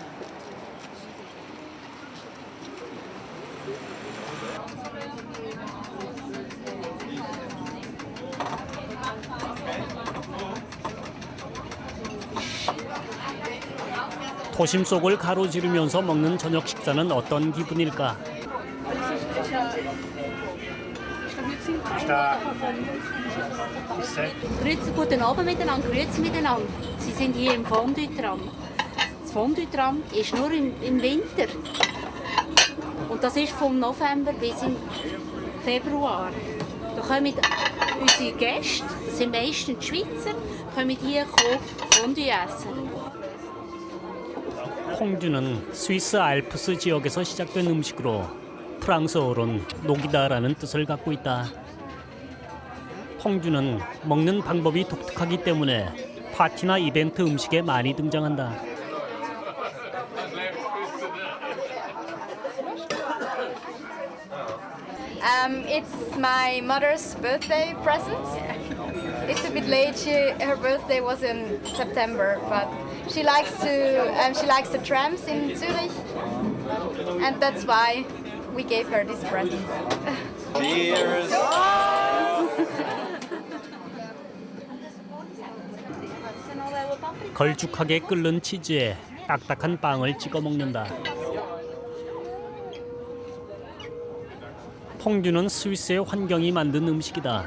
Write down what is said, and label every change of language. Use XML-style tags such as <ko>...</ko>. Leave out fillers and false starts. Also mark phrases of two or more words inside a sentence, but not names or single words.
<ko>도심 속을 가로지르면서 먹는 저녁 식사는 어떤 기분일까?</ko> <de>Grüezi, guten Abend miteinander,</de> <gsw>grüezi miteinander.</gsw> <de>Sie sind hier im Fondue-Tram. Das Fondue-Tram ist nur im Winter. Und das ist vom November bis im Februar. Da kommen unsere Gäste, das sind meistens die Schweizer, kommen hier Fondue essen.</de> <ko>퐁듀는 스위스 알프스 지역에서 시작된 음식으로 프랑스어로는 녹이다라는 뜻을 갖고 있다. 퐁듀는 먹는 방법이 독특하기 때문에 파티나 이벤트 음식에 많이 등장한다.</ko> <en>It's my mother's birthday present. It's a bit late. Her birthday was in September, but she likes the trams in Zurich, and that's why we gave her this present. Cheers!</en> <ko>걸쭉하게 끓는 치즈에 딱딱한 빵을 찍어 먹는다. 퐁듀는 스위스의 환경이 만든 음식이다.</ko>